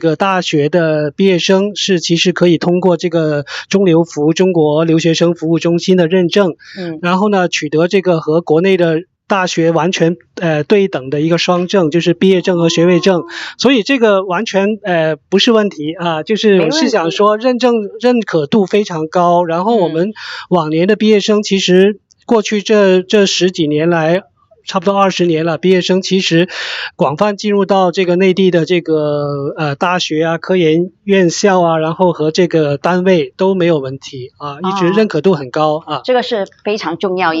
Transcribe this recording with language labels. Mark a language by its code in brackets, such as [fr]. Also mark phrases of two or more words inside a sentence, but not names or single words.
[zh] 個大學的畢業生是其實可以通過這個中留服中國留學生服務中心的認證，然後呢，取得這個和國內的大學完全對等的一個雙證，就是畢業證和學位證，所以這個完全不是問題就是我是想說認可度非常高，然後我們往年的畢業生其實过去这十几年来。差不多20年了，毕业生其实广泛进入到这个内地的这个大学啊、科研院校啊，然后和这个单位都没有问题啊，一直认可度很高啊。这个是非常重要一点，